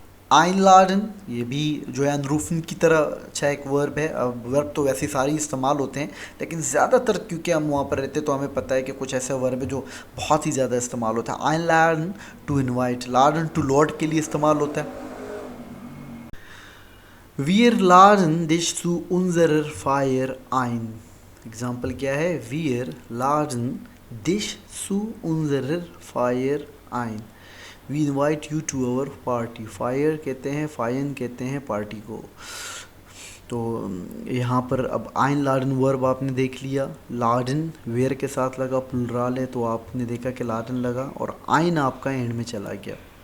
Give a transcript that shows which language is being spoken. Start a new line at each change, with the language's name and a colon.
Hindi: आइनलाडन, ये भी जो है अनरूफन की तरह अच्छा एक वर्ब है. अब वर्ब तो वैसे सारी इस्तेमाल होते हैं, लेकिन ज़्यादातर क्योंकि हम वहाँ पर रहते तो हमें पता है कि कुछ ऐसे वर्ब है जो बहुत ही ज़्यादा इस्तेमाल होता है. आइनलाडन to invite. Laden to Lord के लिए इस्तेमाल होता है.
German: Wir laden dich zu unserer Feier ein.
Hindi: Example क्या है?
German: Wir laden dich zu unserer Feier ein.
English: We invite you to our party.
Hindi: Fire कहते हैं, फायन कहते हैं पार्टी को. तो यहाँ पर अब आइन लाडन वर्ब आपने देख लिया. लाडन वेयर के साथ लगा, प्लुरल है तो आपने देखा कि लाडन लगा और आइन आपका एंड में चला गया.